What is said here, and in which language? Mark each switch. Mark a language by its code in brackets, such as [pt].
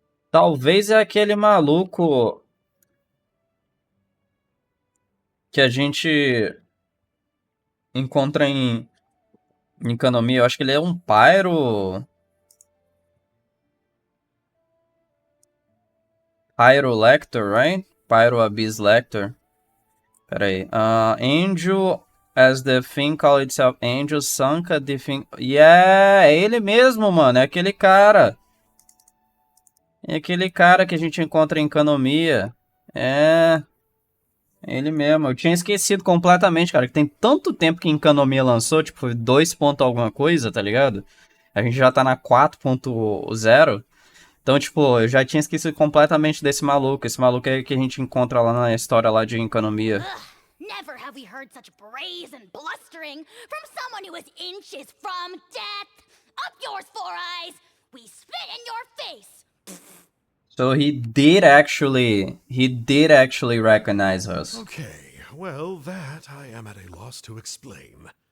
[pt] Talvez é aquele maluco que a gente encontra em Canopy. Eu acho que ele é um Pyro Lector, right? Pyro Abyss Lector. Pera aí. [en] Angel as the thing called itself Angel Sanka the thing. [pt] Yeah, é ele mesmo, mano. É aquele cara. É aquele cara que a gente encontra em Canopy. É ele mesmo. Eu tinha esquecido completamente, cara. Que tem tanto tempo que em Canopy lançou. Tipo, foi 2 ponto alguma coisa, tá ligado? A gente já tá na 4.0. Então, tipo, eu já tinha esquecido completamente desse maluco. Esse maluco é que a gente encontra lá na história lá de Canopy. [en] Never have we heard such brazen blustering from someone who is inches from death. Up yours, Four Eyes! We spit in your face! So he did actually recognize us. Okay, well, that I am at a loss to explain.